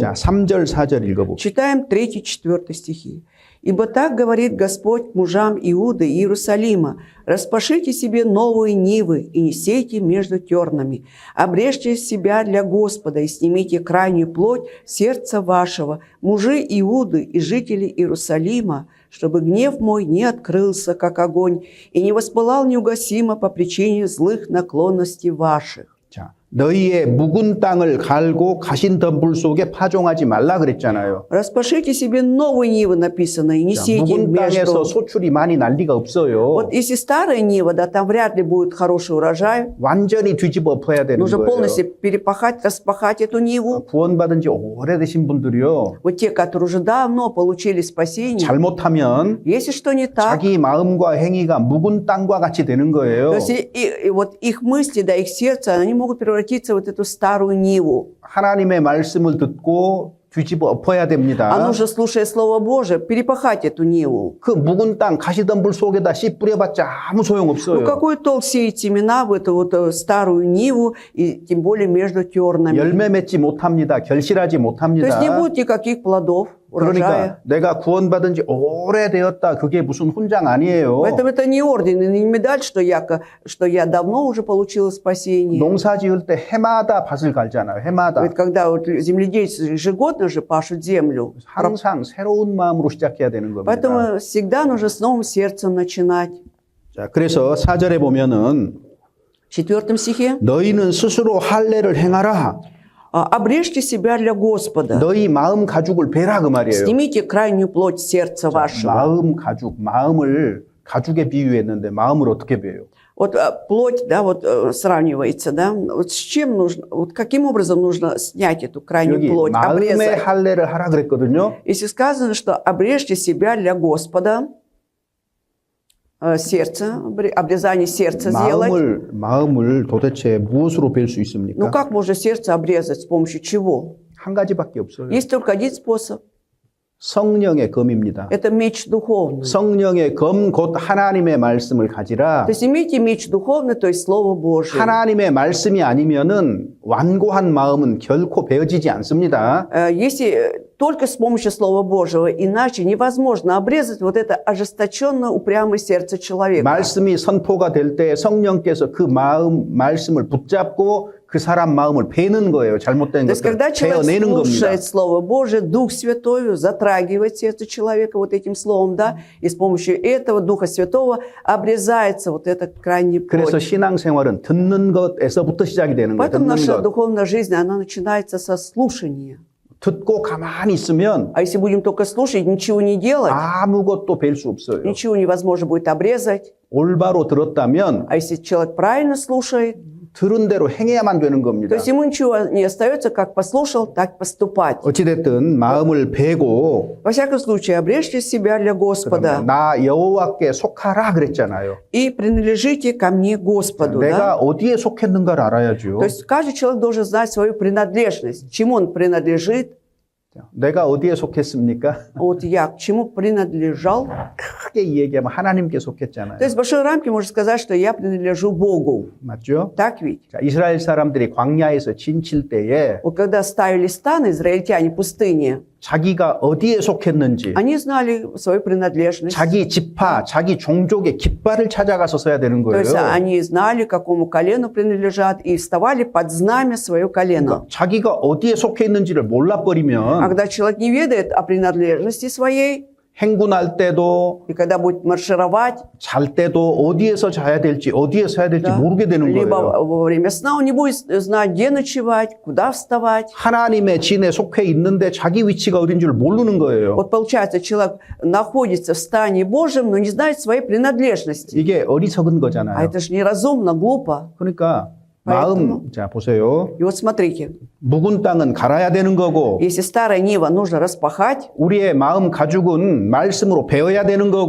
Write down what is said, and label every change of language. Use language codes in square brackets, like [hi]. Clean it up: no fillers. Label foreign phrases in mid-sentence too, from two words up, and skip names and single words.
[ko] 자, 3절 4절 읽어봅시다. [ru] Читаем 3-4 стихи. «Ибо так говорит Господь к мужам Иуды и Иерусалима, распашите себе новые нивы и не сейте между тернами, обрежьте себя для Господа и снимите крайнюю плоть сердца вашего, мужи Иуды и жители Иерусалима, чтобы гнев мой не открылся, как огонь, и не воспылал неугасимо по причине злых наклонностей ваших». [ko] 자, 너희의 묵은 땅을 갈고 가신 덤불 속에 파종하지 말라 그랬잖아요. [ru] «Распашите себе новые нивы», написано, и не [ko] 자, [ru] сейте [ko] 묵은 땅에서 [ru] между... [ko] 소출이 많이 날 리가 없어요. [ru] Вот если старая нива, да, там вряд ли будет хороший урожай. [ko] 완전히 뒤집어 엎어야 되는 [ru] Нужно [ko] 거예요. [ru] полностью перепахать, распахать эту ниву. [ko] 구원받은 지 오래되신 분들이요. [ru] Вот те, которые уже давно получили спасение, [ko] 잘못하면 [ru] если что не так, [ko] 자기 마음과 행위가 묵은 땅과 같이 되는 거예요. [ru] то есть и вот их мысли, да, их сердце, они могут превратиться в вот эту старую ниву. [ko] 하나님의 말씀을 듣고 뒤집어 엎어야 됩니다. [ru] А нужно, слушая Слово Божие, перепахать эту ниву. [ko] 그 묵은 땅 가시덤불 속에다 씨 뿌려봤자 아무 소용 없어요. [ru] Ну какой толк сеять семена в эту вот старую ниву, и тем более между тернами? [ko] 열매 맺지 못합니다. 결실하지 [ru] То есть [ko] 못합니다. [ru] не будет никаких плодов, урожая. [ko] 그러니까 내가 구원받은 지 오래되었다. 그게 무슨 훈장 아니에요. [ru] Поэтому это не орден и не медаль, что я давно уже получила спасение. [ko] 농사 지을 때 해마다 밭을 갈잖아요. 해마다. [ru] Ведь когда вот земледельцы ежегодно же пашут землю, [ko] 항상 새로운 마음으로 시작해야 되는 겁니다. [ru] поэтому всегда нужно с новым сердцем начинать. [ko] 자, 그래서 4절에 보면은 [ru] В 4 стихе. [ko] 너희는 스스로 할례를 행하라. [ru] Обрежьте себя для Господа. [ko] 너희 마음 가죽을 베라 그 말이에요. [ru] Снимите крайнюю плоть сердца вашего. [ko] 마음 가죽, 마음을 가죽에 비유했는데 마음을 어떻게 베요? [ru] Вот плоть, да, вот сравнивается, да. Вот с чем нужно, вот каким образом нужно снять эту крайнюю [ko] 여기 [ru] плоть, [ko] 마음의 [ru] обрезать? [ko] 할례를 하라 그랬거든요. [ru] Если сказано, что обрежьте себя для Господа, сердце, обрезание сердца сделать. [ko] 마음을 도대체 무엇으로 벨 수 있습니까? [ru] Ну как можно сердце обрезать, с помощью чего? [ko] 한 가지밖에 없어요. [ru] Есть только один способ. [ko] 성령의 검입니다. [ru] Это меч духовный. [ko] 성령의 검 곧 하나님의 말씀을 가지라. [ru] То есть имейте меч духовный, то есть Слово Божие. [ko] 하나님의 말씀이 아니면은 완고한 마음은 결코 베어지지 않습니다. [ru] Если только с помощью Слова Божьего, иначе невозможно обрезать вот это ожесточенное, упрямое сердце человека. [ko] 말씀이 선포가 될 때 성령께서 그 말씀을 붙잡고 그 사람 마음을 베는 거예요. 잘못된 [ru] То есть, [ko] 것들을 [ru] когда человек [ko] 베어내는 겁니다. [ru] слушает Слово Божие, Дух Святой затрагивает сердце человека вот этим словом, да, и с помощью этого Духа Святого обрезается вот эта крайняя [ko] 그래서 [ru] плоть. [ko] 신앙생활은 듣는 것에서부터 시작이 되는 거예요. [ru] Поэтому [ko] 듣는 [ru] наша [ko] 것. [ru] духовная жизнь, она начинается со слушания. [ko] 듣고 가만히 있으면 [ru] А если будем только слушать, ничего не делать, [ko] 아무것도 벨 수 없어요. [ru] ничего невозможно будет обрезать. [ko] 올바로 들었다면 [ru] А если человек правильно слушает, [ko] 들은 대로 행해야만 되는 겁니다. [ru] То есть ему ничего не остается, как послушал, так поступать. [ko] 어찌됐든 마음을 베고 [ru] Во всяком случае, обрежьте себя для Господа [ko] 나 여호와께 속하라 그랬잖아요. [ru] и принадлежите ко мне Господу. [ko] 내가 [ru] Да? [ko] 어디에 속했는가를 알아야죠. [ru] То есть каждый человек должен знать свою принадлежность, чему он принадлежит. [ko] 내가 어디에 속했습니까? [ru] Вот я к чему принадлежал. [ko] 크게 얘기하면 하나님께 속했잖아요. [ru] То есть в большой рамке можно сказать, что я принадлежу Богу. [ko] 맞죠? [ru] Так ведь? [ko] 자, 이스라엘 사람들이 광야에서 진칠 때에 [ru] Вот когда ставили станы израильтяне в пустыне, [ko] 자기가 어디에 속했는지 [ru] они знали свою принадлежность. [ko] 자기 지파, 자기 종족의 깃발을 찾아가서 써야 되는 [ru] То [ko] 거예요. [ru] есть они знали, к какому колену принадлежат, и вставали под знамя свое колено. [ko] 자기가 어디에 속해 있는지를 [ru] А [ko] 몰라버리면 [ru] когда человек не ведает о принадлежности своей, [ko] 행군할 때도 [ru] и когда будет маршировать, [ko] 잘 때도 어디에서 자야 될지 어디에 서야 될지 [ru] да, [ko] 모르게 되는 [ru] либо [ko] 거예요. [ru] во время сна он не будет знать, где ночевать, куда вставать. [ko] 하나님의 진에 속해 있는데 자기 위치가 어딘 줄 모르는 거예요. [ru] Вот получается, человек находится в стане Божьем, но не знает своей принадлежности. [ko] 이게 어리석은 [ru] А [ko] 거잖아요. [ru] это же неразумно, глупо. [ko] 그러니까 마음, 자 보세요. [ru] И вот смотрите, [ko] 묵은 땅은 갈아야 되는 거고 [ru] если старая нива нужно распахать, [ko] 우리의 마음 가죽은 말씀으로 베어야 되는 거고